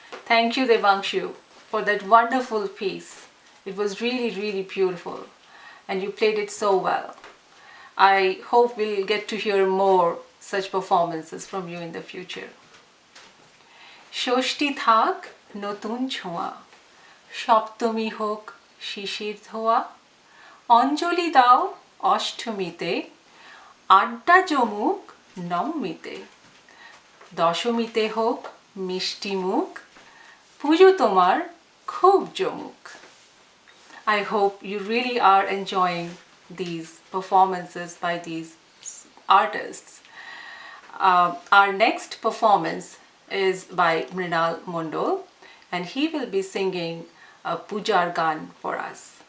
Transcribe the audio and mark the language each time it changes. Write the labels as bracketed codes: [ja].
[en] Thank you, Devanshu, for that wonderful piece. It was really, really beautiful, and you played it so well. I hope we'll get to hear more such performances from you in the future. [bn] ষষ্ঠী থাক নতুন ছোঁয়া, সপ্তমী হোক শিশির ধোয়া, অঞ্জলি দাও অষ্টমীতে, আড্ডা জমুক নবমীতে, দশমীতে হোক মিষ্টি মুখ, পুজো তোমার খুব জমুক. [en] I hope you really are enjoying these performances by these artists. Our next performance is by Mrinal Mondol, and he will be singing a Pujar Gan for us.